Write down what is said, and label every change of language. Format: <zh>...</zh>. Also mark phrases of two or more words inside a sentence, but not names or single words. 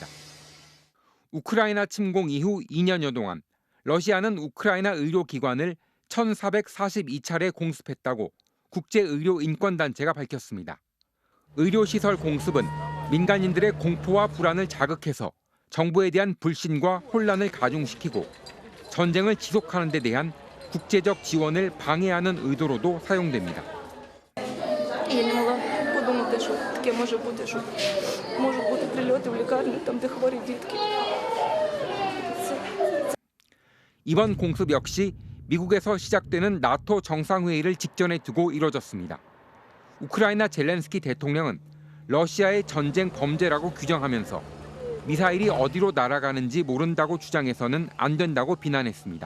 <ko>우크라이나 침공 이후 2년여 동안 러시아는 우크라이나 의료기관을 1,442차례 공습했다고 국제의료인권단체가 밝혔습니다. 의료시설 공습은 민간인들의 공포와 불안을 자극해서 정부에 대한 불신과 혼란을 가중시키고 전쟁을 지속하는 데 대한 국제적 지원을 방해하는 의도로도 사용됩니다.</ko> <uk>Я не могла подумати, що таке може бути, що можуть бути прильоти в лікарні, там, де хворі дітки.</uk> <ko>이번 공습 역시 미국에서 시작되는 나토 정상회의를 직전에 두고 이뤄졌습니다. 우크라이나 젤렌스키 대통령은 러시아의 전쟁 범죄라고 규정하면서 미사일이 어디로 날아가는지 모른다고 주장해서는 안 된다고 비난했습니다.</ko>